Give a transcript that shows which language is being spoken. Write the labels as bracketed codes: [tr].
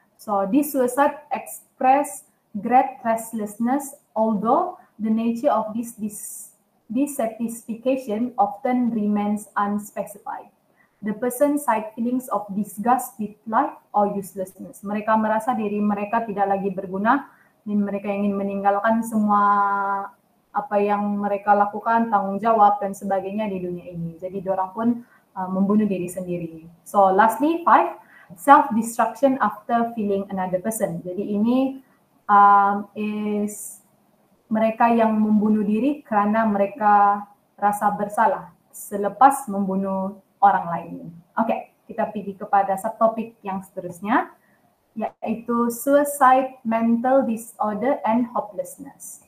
[en] So this suicide express great restlessness, although the nature of this dissatisfaction often remains unspecified. The person cite feelings of disgust with life or uselessness. [ms] Mereka merasa diri mereka tidak lagi berguna, dan mereka ingin meninggalkan semua apa yang mereka lakukan, tanggung jawab dan sebagainya di dunia ini. Jadi diorang pun membunuh diri sendiri. [en] So lastly, 5, self-destruction after killing another person. [ms] Jadi ini is mereka yang membunuh diri karena mereka rasa bersalah selepas membunuh orang lain. Oke, kita pergi kepada subtopik yang seterusnya, yaitu [en] suicide, mental disorder, and hopelessness.